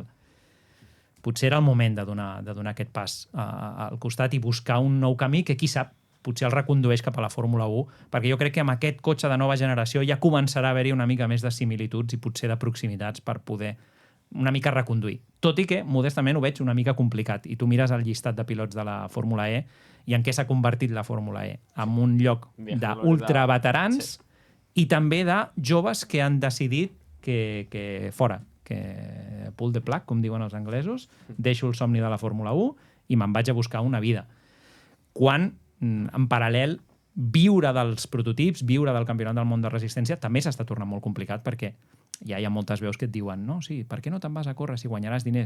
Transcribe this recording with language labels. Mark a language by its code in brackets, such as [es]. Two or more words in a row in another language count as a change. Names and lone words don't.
[ca] Potser era el moment de donar aquest pas al costat i buscar un nou camí que, qui sap, potser el recondueix cap a la Fórmula 1, perquè jo crec que amb aquest cotxe de nova generació ja començarà a haver-hi una mica més de similituds i potser de proximitats per poder una mica reconduir. Tot i que, modestament, ho veig una mica complicat. I tu mires el llistat de pilots de la Fórmula E i en què s'ha convertit la Fórmula E? En un lloc d'ultraveterans i també de joves que han decidit que fora, que [en] pull the plug, [ca] com diuen els anglesos, deixo el somni de la Fórmula 1 i me'n vaig a buscar una vida. Quan, en paral·lel, viure dels prototips, viure del campionat del món de resistència, també s'està tornant molt complicat perquè ja hi ha moltes veus que et diuen no, sí, per què no te'n vas a córrer si guanyaràs diners?